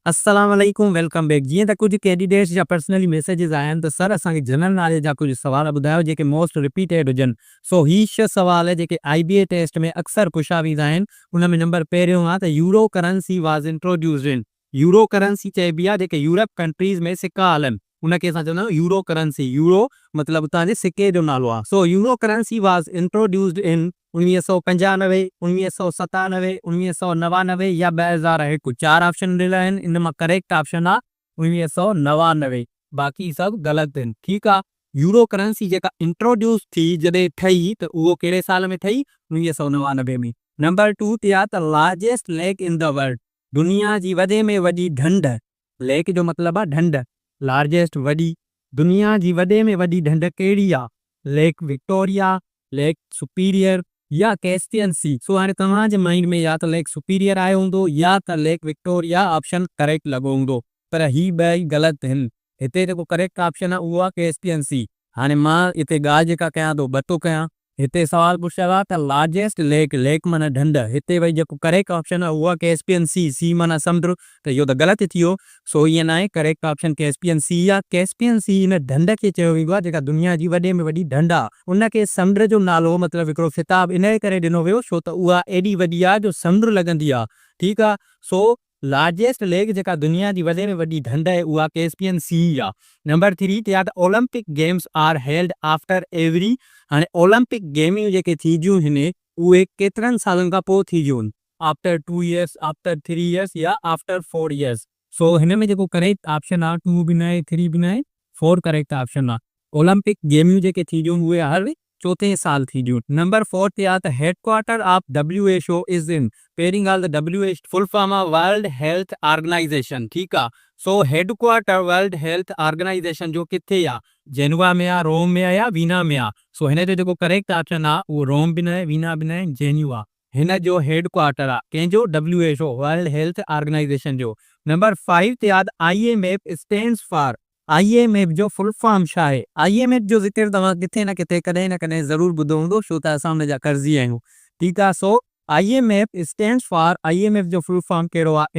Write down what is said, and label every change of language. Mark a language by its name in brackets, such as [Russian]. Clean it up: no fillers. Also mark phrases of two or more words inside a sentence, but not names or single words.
[Arabic] السلام علیکم, [English] Welcome back. [Sindhi] जीअं त कुझु कैंडिडेट्स जा [English] personally messages [Sindhi] आया आहिनि त सर असांखे [English] general knowledge [Sindhi] जा कुझु सुवाल ॿुधायो जेके [English] most repeated [Sindhi] हुजनि। सो ही 6 सुवाल जेके IBA टेस्ट में अक्सर पुछा वेंदा आहिनि। उन में नंबर पहिरियों आहे त [English] Euro currency was introduced in. Euro currency [Sindhi] चइबी आहे जेके [English] Europe countries [Sindhi] में सिका हलनि उनखे असां चवंदा आहियूं [English] Euro currency. [Sindhi] यूरो मतिलबु उतां जे सिके जो नालो आहे। [English] So Euro currency was introduced in 1995, 1997, 1999 या 2001। [Sindhi] 4 ऑप्शन ॾिनल आहिनि, इन मां [English] correct option [Sindhi] आहे 1999। बाक़ी सभु ग़लति आहिनि। ठीकु आहे। यूरो करेंसी जेका इंट्रोड्यूस थी जॾहिं ठही त उहो कहिड़े साल में ठही? 1999 में। नंबर 2 ते आहे त [English] largest lake in the world. [Sindhi] दुनिया जी वॾे में वॾी ढंढ। लेक जो मतिलबु आहे ढंढ। लार्जेस्ट वॾी, दुनिया जी वॾे में वॾी ढंढ कहिड़ी आहे? लेक विक्टोरिया, लेक सुपीरियर या कैस्पियन सी। सो हाणे तव्हांजे माइंड में या त लेक सुपीरियर आयो हूंदो या त लेक विक्टोरिया [English] option correct [Sindhi] लॻो हूंदो, पर ही ॿई ग़लति आहिनि। हिते जेको [English] correct option [Sindhi] आहे उहो आहे कैस्पियन सी। हाणे मां हिते ॻाल्हि जेका कयां थो ॿ थो कयां। हिते सवाल पुछियो आहे त [English] largest lake, [Sindhi] लेक माना ढंढ, हिते वरी जेको [English] correct option [Sindhi] आहे उहा कैस्पियन सी। सी माना समुंड, त इहो त ग़लति थी वियो। सो ईअं न आहे, [English] correct option [Sindhi] कैस्पियन सी आहे। कैस्पियन सी इन ढंढ खे चयो वेंदो आहे जेका दुनिया जी वॾे में वॾी ढंढ आहे। उनखे समुंड जो नालो मतिलबु हिकिड़ो ख़िताब इन करे ॾिनो वियो छो त उहा एॾी वॾी आहे जो समुंड लॻंदी आहे। ठीकु आहे। सो [English] largest lake [Sindhi] जेका दुनिया जी वॾे में वॾी ढंढ आहे उहा कैस्पियन सी आहे। नंबर 3 ते आहे त [English] Olympic games are held after every. [Sindhi] हाणे ओलंपिक गेमियूं जेके थींदियूं आहिनि उहे केतिरनि सालनि खां पोइ थींदियूं आहिनि? [English] After 2 years, after 3 years या after 4 years। [Sindhi] सो हिन में जेको [English] correct option [Sindhi] आहे 2 बि न आहे, 3 बि न आहे, 4 [English] correct option [Sindhi] आहे। ओलंपिक गेमियूं जेके थींदियूं उहे हर 4 साल थींदियूं। नंबर 4 ते आहे त [English] headquarter of WHO is in. [Sindhi] पहिरीं ॻाल्हि त WHO [English] full form [Sindhi] आहे वर्ल्ड हेल्थ ऑर्गेनाइज़ेशन। ठीकु आहे। सो हेडक्वार्टर वर्ल्ड हेल्थ ऑर्गेनाइज़ेशन जो किथे आहे? जेनेवा में आहे, रोम में आहे या वीना में आहे? सो हिन जो जेको [English] correct option [Sindhi] आहे उहो रोम बि न आहे, वीना बि न आहे, जेनेवा हिन जो हेडक्वार्टर आहे। कंहिंजो? WHO वर्ल्ड हेल्थ ऑर्गेनाइज़ेशन जो। नंबर 5 ते आहे त [English] IMF stands for. [Sindhi] IMF जो [English] full form [Sindhi] छा आहे? IMF जो ज़िक्र तव्हां किथे न किथे कॾहिं न कॾहिं ज़रूरु ॿुधो हूंदो छो त असां हुन जा कर्ज़ी आहियूं। ठीकु आहे। सो [English] IMF stands for, [Sindhi] IMF जो [English] full form [Sindhi] कहिड़ो आहे?